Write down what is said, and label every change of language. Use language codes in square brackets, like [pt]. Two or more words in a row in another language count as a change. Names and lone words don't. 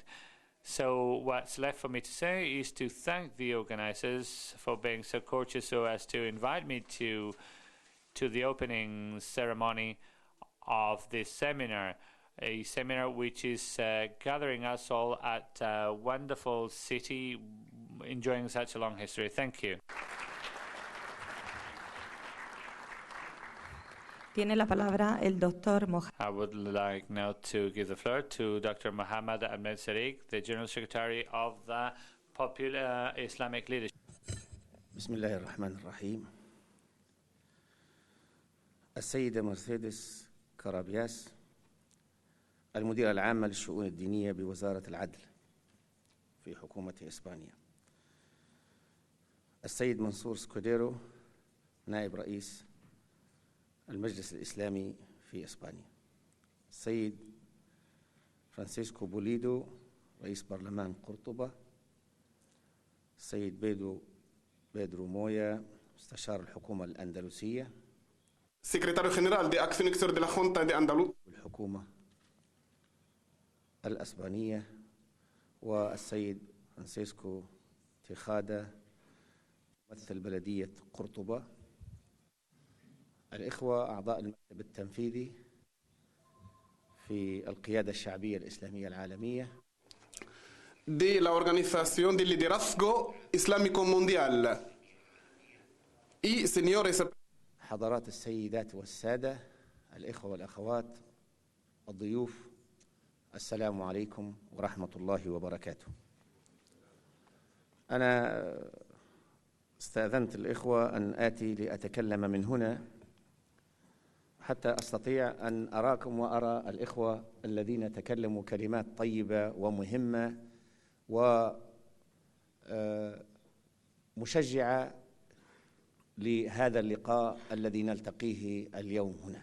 [en] So what's left for me to say is to thank the organizers for being so courteous so as to invite me to the opening ceremony of this seminar, a seminar which is gathering us all at a wonderful city, enjoying such a long history. Thank you. [es] Tiene la palabra el doctor Mohammed. [en] I would like now to give the floor to Dr. Mohammed Ahmed, the General Secretary of the Popular Islamic Leadership. [ar] بسم الله الرحمن الرحيم. السيدة مرسيدس كارابياس المديرة العامة للشؤون الدينية بوزارة العدل في حكومة إسبانيا. السيد منصور سكوديرو نائب رئيس المجلس الإسلامي في إسبانيا. السيد فرانسيسكو بوليدو رئيس برلمان قرطبة. السيد بيدرو مويا مستشار الحكومة الأندلسية. [es] Secretario General de Acción Exterior de la Junta de Andalucía. [ar] والحكومة الأسبانية. والسيد فرانسيسكو تيخادا ممثل بلدية قرطبة. الإخوة أعضاء المكتب التنفيذي في القيادة الشعبية الإسلامية العالمية [es] de la Organización de Liderazgo Islámico Mundial y señores [ar] حضرات السيدات والسادة الإخوة والأخوات الضيوف السلام عليكم ورحمة الله وبركاته. أنا استأذنت الإخوة أن آتي لأتكلم من هنا حتى أستطيع أن أراكم وأرى الإخوة الذين تكلموا كلمات طيبة ومهمة ومشجعة لهذا اللقاء الذي نلتقيه اليوم هنا.